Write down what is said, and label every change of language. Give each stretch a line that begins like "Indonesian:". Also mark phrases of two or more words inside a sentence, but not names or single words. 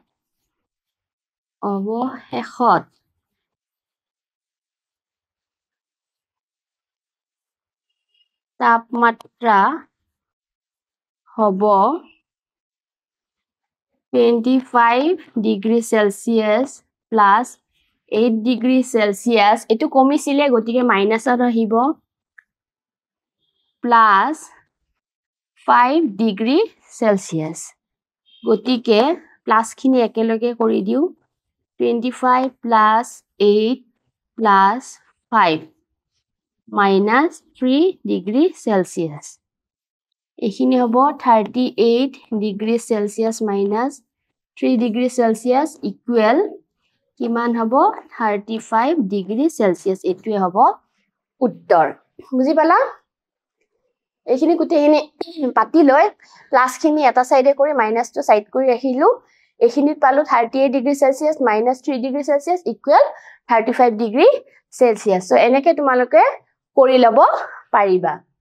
Assamese: অৱশেষত তাপমাত্ৰা হ'ব 25
English: degree Celsius plus 8 degree Celsius
Assamese: এটো কমিছিলে গতিকে মাইনাসত আহিব
English: plus 5 degree Celsius
Assamese: গতিকে প্লাস খিনি একেলগে কৰি দিও
English: 25 plus 8 plus 5 minus 3 degree Celsius.
Assamese: এইখিনি হ'ব
English: 38 degree Celsius minus 3 degree Celsius equal
Assamese: কিমান হ'ব
English: 35 degree Celsius
Assamese: এইটোৱে হ'ব উত্তৰ বুজি পালা এইখিনি গুটেখিনি পাতি লৈ প্লাস খিনি এটা সাইডে কৰি মাইনাস টো সাইড কৰি ৰাখিলো এইখিনিত পালো
English: 38 degree Celsius minus 3 degree Celsius equal 35 degree Celsius
Assamese: সো এনেকে তোমালোকে কৰি লব পাৰিবা